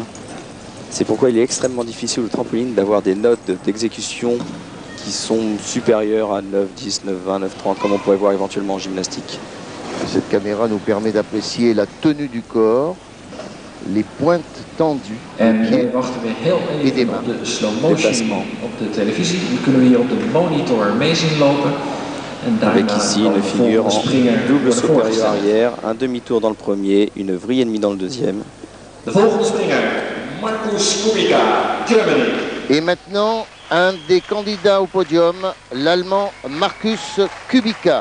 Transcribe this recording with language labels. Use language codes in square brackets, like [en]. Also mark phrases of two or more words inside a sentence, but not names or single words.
[fr] C'est pourquoi il est extrêmement difficile au trampoline d'avoir des notes d'exécution qui sont supérieures à 9, 10, 9, 20, 9, 30, comme on pourrait voir éventuellement en gymnastique. Cette caméra nous permet d'apprécier la tenue du corps, les pointes tendues et des mains. [en] Slow motion [nl] op de televisie. Die kunnen we hier op de monitor mee zien lopen. [fr] Avec ici une figure en double supérieur arrière, un demi-tour dans le premier, une vrille et demie dans le deuxième. [nl] De volgende springer, Markus Kubica, Germany. [fr] Et maintenant, un des candidats au podium, l'Allemand Markus Kubica.